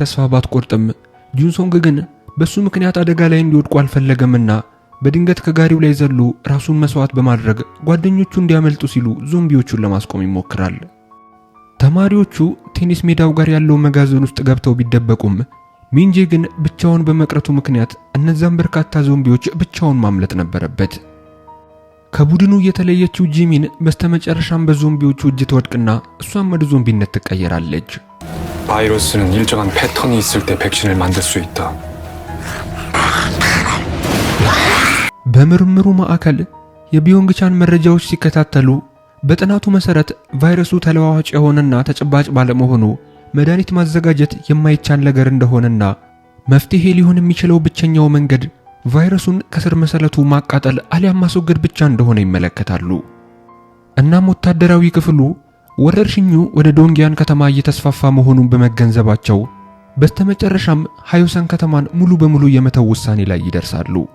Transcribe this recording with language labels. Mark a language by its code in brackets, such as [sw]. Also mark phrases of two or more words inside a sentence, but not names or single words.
[am] ተስፋ ባትቆርጥም ጁንሶንግ ግን በሱ ምክንያት አደጋ ላይ እንዲወድቁ አልፈለገምና በድንገት ከጋሪው ላይ ዘሎ ራሱን መስዋዕት በማድረግ ጓደኞቹ እንዲያመልጡ ሲሉ ዞምቢዎቹን ለማስቆም ይሞክራል። ተማሪዎቹ ቴኒስ ሜዳው ጋር ያለው መጋዘን ውስጥ ገብተው ቢደበቁም ሚንጄ ግን ብቻውን በመቅረቱ ምክንያት እነዛን በርካታ ዞምቢዎች ብቻውን ማምለጥ ነበረበት። ከቡድኑ የተለየችው ጂሚን በስተመጨረሻም በዞምቢዎቹ እጅ ትወድቅና እሷም ወደ ዞምቢነት ትቀየራለች። [ko] 바이러스는 일정한 패턴이 있을 때 백신을 만들 수 있다. [am] በምርምሩ ማዕከል የቢዮንግቻን መረጃዎች ሲከታተሉ በጥናቱ መሰረት ቫይረሱ ተለዋዋጭ የሆነና ተጨባጭ ባለመሆኑ መድኃኒት ማዘጋጀት የማይቻል ነገር እንደሆነና መፍትሄ ሊሆን የሚችለው ብቸኛው መንገድ ቫይረሱን ከስር መሰረቱ ማቃጠል አሊያም ማስወገድ ብቻ እንደሆነ ይመለከታሉ። እናም ወታደራዊ ክፍሉ ወረርሽኙ ወደ ዶንጊያን ከተማ እየተስፋፋ መሆኑን በመገንዘባቸው በስተመጨረሻም ሃዮሰን ከተማን ሙሉ በሙሉ የመተው ውሳኔ ላይ ይደርሳሉ።